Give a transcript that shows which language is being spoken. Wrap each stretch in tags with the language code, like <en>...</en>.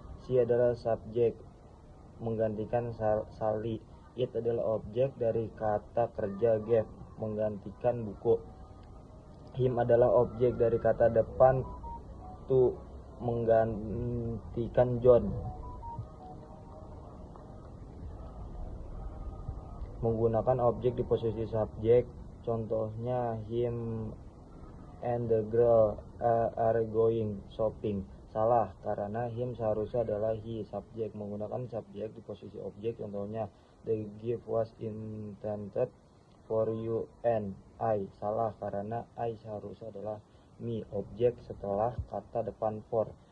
<id>She adalah subjek menggantikan Sally. It adalah objek dari kata kerja gave menggantikan buku. Him adalah objek dari kata depan to menggantikan John. Menggunakan objek di posisi subjek, contohnya</id> <en>him and the girl are going shopping.</en> <id>Salah, karena him seharusnya adalah he, subjek. Menggunakan subjek di posisi objek, contohnya</id> <en>the gift was intended for you and I.</en> <id>Salah, karena I seharusnya adalah me, objek setelah kata depan for.</id>